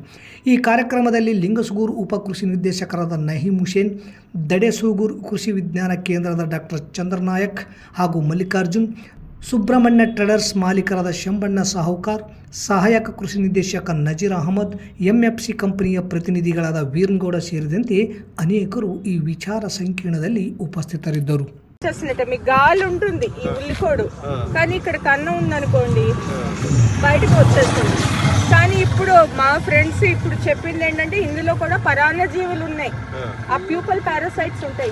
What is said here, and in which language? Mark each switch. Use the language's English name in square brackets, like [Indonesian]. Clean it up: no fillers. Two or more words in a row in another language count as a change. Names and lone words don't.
[Kannada] ಈ ಕಾರ್ಯಕ್ರಮದಲ್ಲಿ ಲಿಂಗಸೂಗೂರು ಉಪ ಕೃಷಿ ನಿರ್ದೇಶಕರಾದ ನಹೀಂ ಹುಸೇನ್, ದಡೆಸೂಗೂರು ಕೃಷಿ ವಿಜ್ಞಾನ ಕೇಂದ್ರದ ಡಾಕ್ಟರ್ ಚಂದ್ರನಾಯಕ್ ಹಾಗೂ ಮಲ್ಲಿಕಾರ್ಜುನ್, ಸುಬ್ರಹ್ಮಣ್ಯ ಟ್ರೇಡರ್ಸ್ ಮಾಲೀಕರಾದ ಶಂಬಣ್ಣ ಸಾಹುಕಾರ್, ಸಹಾಯಕ ಕೃಷಿ ನಿರ್ದೇಶಕ ನಜೀರ್ ಅಹಮದ್, MFC ಕಂಪನಿಯ ಪ್ರತಿನಿಧಿಗಳಾದ ವೀರನಗೌಡ ಸೇರಿದಂತೆ ಅನೇಕರು ಈ ವಿಚಾರ ಸಂಕಿರಣದಲ್ಲಿ ಉಪಸ್ಥಿತರಿದ್ದರು. [Telugu] మీకు గాలి ఉంటుంది ఈ ఉల్లికోడు, కానీ ఇక్కడ కన్నం ఉందనుకోండి బయటకు వచ్చేస్తుంది. కానీ ఇప్పుడు మా ఫ్రెండ్స్ ఇప్పుడు చెప్పింది ఏంటంటే ఇందులో కూడా పరాన్నజీవులు ఉన్నాయి, ఆ [English] pupal parasites [Telugu] ఉంటాయి.